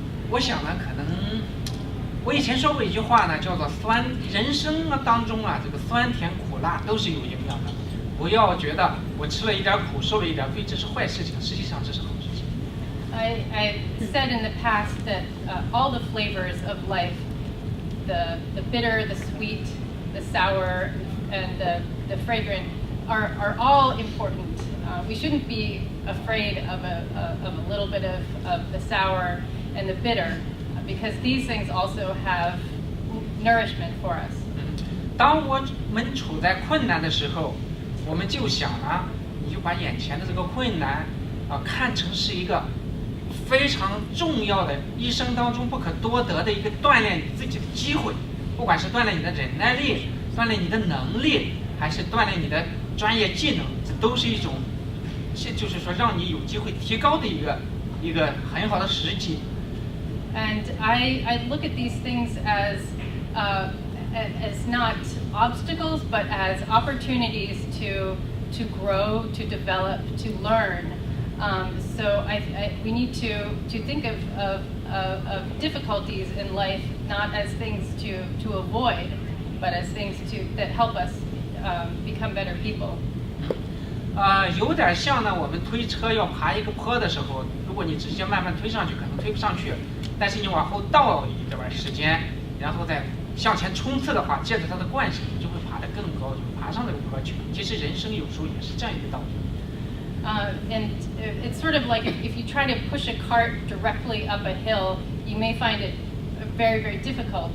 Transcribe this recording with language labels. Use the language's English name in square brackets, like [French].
[Chinese] 我想呢，可能我以前说过一句话呢，叫做人生当中啊，这个酸甜苦辣都是有营养的。不要觉得我吃了一点苦，受了一点罪，这是坏事情，实际上这是好事情。 [English] I said in the past that all the flavors of life, the bitter, the sweet, the sour, and the fragrant, are all important. We shouldn't be afraid of a little bit of the sour and the bitter, because these things also have nourishment for us. [Chinese] 当我们处在困难的时候，我们就想啊，你就把眼前的这个困难看成是一个非常重要的一生当中不可多得的一个锻炼你自己的机会，不管是锻炼你的忍耐力，锻炼你的能力，还是锻炼你的专业技能，这都是一种，就是说让你有机会提高的一个很好的时机。 [English] And I look at these things as not obstacles, but as opportunities to grow, to develop, to learn. So we need to think of difficulties in life not as things to avoid, but as things that help us become better people. [Chinese] 有点像呢，我们推车要爬一个坡的时候，如果你直接慢慢推上去，可能推不上去。但是你往后倒一段时间，然后再向前冲刺的话，借着它的惯性，你就会爬得更高，就爬上这个坡去。其实人生有时候也是这样一个道理。 [English] And it's sort of like if you try to push a cart directly up a hill, you may find it very, very difficult.